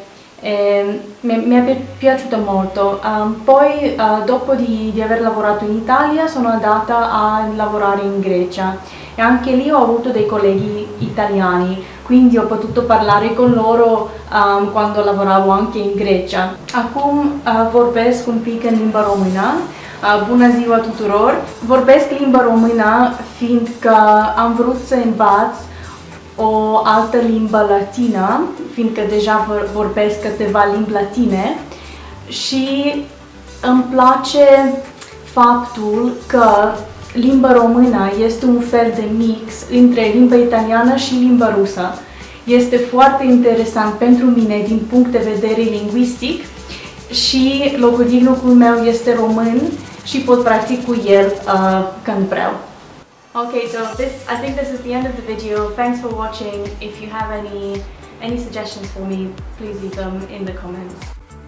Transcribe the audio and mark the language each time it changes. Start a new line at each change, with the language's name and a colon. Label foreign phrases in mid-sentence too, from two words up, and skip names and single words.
Italian: Mi è piaciuto molto. Poi dopo di aver lavorato in Italia sono andata a lavorare in Grecia e anche lì ho avuto dei colleghi italiani, quindi ho potuto parlare con loro quando lavoravo anche in Grecia.
Romanian: Acum vorbesc un pic în limba română. Bună ziua tuturor! Vorbesc limba română fiindcă am vrut să învăț o altă limbă latină, fiindcă deja vorbesc câteva limbi latine și îmi place faptul că limba română este un fel de mix între limba italiană și limba rusă. Este foarte interesant pentru mine din punct de vedere lingvistic și logodignul meu este român și pot practic cu el când vreau.
English: Okay, so I think this is the end of the video. Thanks for watching. If you have any suggestions for me, please leave them in the comments.